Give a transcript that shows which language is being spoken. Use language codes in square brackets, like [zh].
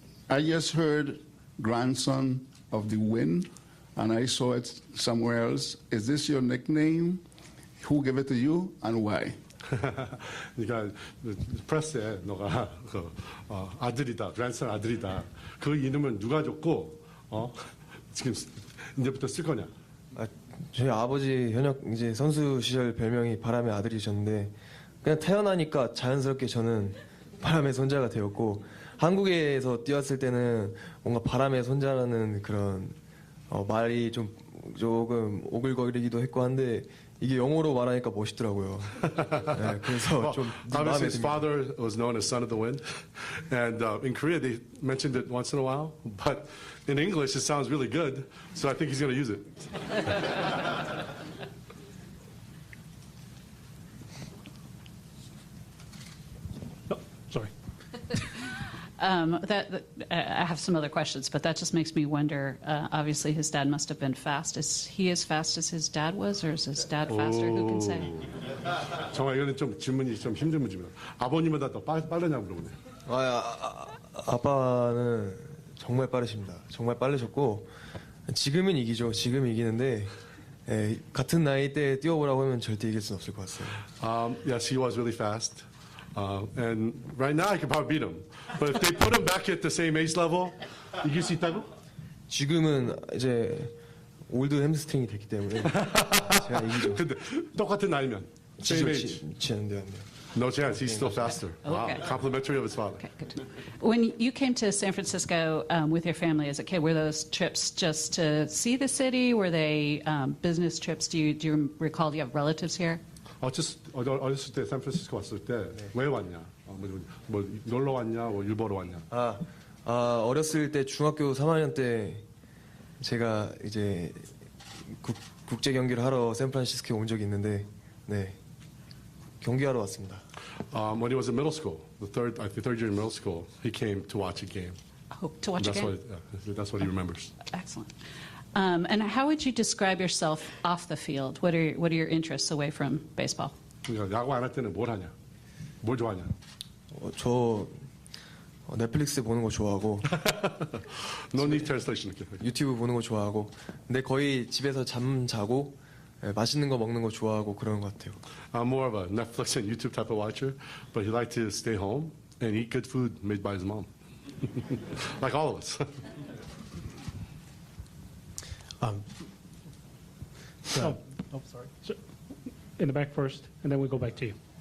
[en] I just heard grandson of the wind, and I saw it somewhere else. Is this your nickname? Who gave it to you, and why? [ko] 그러니까 프레스에 너가 아들이다, grandson 아들이다. 그 이름은 누가 줬고 지금 이제부터 쓸 거냐? 저희 아버지 현역 이제 선수 시절 별명이 바람의 아들이셨는데 그냥 태어나니까 자연스럽게 저는 바람의 손자가 되었고 한국에서 뛰었을 때는 뭔가 바람의 손자라는 그런 말이 조금 오글거리기도 했고 한데 이게 영어로 말하니까 멋있더라고요. 네, 그래서 좀 [en] Obviously, his father was known as son of the wind, and in Korea they mentioned it once in a while, but in English it sounds really good, so I think he's going to use it. Sorry. I have some other questions, but that just makes me wonder. Obviously, his dad must have been fast. Is he as fast as his dad was, or is his dad faster? Who can say? [ko] 정말 이거는 좀 질문이 좀 힘든 문제입니다. 아버님보다 더 빠르냐고 물어보네요. 아빠는 정말 빠르십니다. 정말 빠르셨고 지금은 이기죠. 지금 이기는데 같은 나이 때 뛰어보라고 하면 절대 이길 수는 없을 것 같아요. [en] Yes, he was really fast. And right now I could probably beat him. But if they put him back at the same age level, [ko] 이길 수 있다고? 지금은 이제 올드 햄스트링이 됐기 때문에 제가 이기죠. 근데 똑같은 나이면 [en] same age. [ko] 지는데 안 돼요. [en] No chance. He's still faster. Wow. Okay. Complimentary of his father. Okay, good. When you came to San Francisco with your family as a kid, were those trips just to see the city? Were they business trips? Do you recall? Do you have relatives here? [ko] 어렸을 때 샌프란시스코 왔을 때 왜 왔냐? 뭐 놀러 왔냐? 뭐 일 보러 왔냐? 어렸을 때 중학교 3학년 때 제가 이제 국제 경기를 하러 샌프란시스코에 온 적이 있는데 네 경기하러 왔습니다. [en] When he was in middle school, the third year in middle school, he came to watch a game. Oh, to watch a game? That's what he remembers. Excellent. And how would you describe yourself off the field? What are your interests away from baseball? [ko] 야구 안 할 때는 뭘 하냐? 뭘 좋아하냐? 저 넷플릭스 보는 거 좋아하고 [en] No need translation. [ko] 유튜브 보는 거 좋아하고 근데 거의 집에서 잠 자고 맛있는 거 먹는 거 좋아하고 그런 것 같아요. [en] I'm more of a Netflix and YouTube type of watcher, but he liked to stay home and eat good food made by his mom. Like all of us. Sorry. So, in the back first, and then we go back to you.